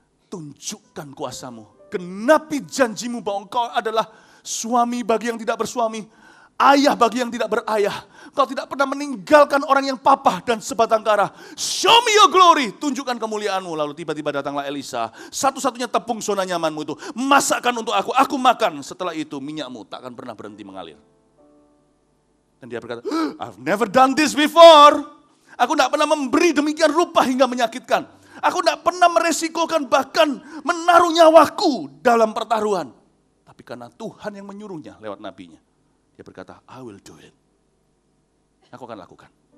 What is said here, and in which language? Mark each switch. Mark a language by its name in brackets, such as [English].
[Indonesian] tunjukkan kuasamu. Genapi janjimu bahwa engkau adalah suami bagi yang tidak bersuami, ayah bagi yang tidak berayah. Kau tidak pernah meninggalkan orang yang papa dan sebatang kara. [English] Show me your glory, [Indonesian] tunjukkan kemuliaanmu. Lalu tiba-tiba datanglah Elisa, satu-satunya tepung zona nyamanmu itu, masakkan untuk aku makan. Setelah itu minyakmu tak akan pernah berhenti mengalir. Dan dia berkata, [English] I've never done this before. [Indonesian] Aku tidak pernah memberi demikian rupa hingga menyakitkan. Aku tidak pernah meresikokan bahkan menaruh nyawaku dalam pertaruhan. Tapi karena Tuhan yang menyuruhnya lewat nabinya. Dia berkata, [English] I will do it. [Indonesian] Aku akan lakukan.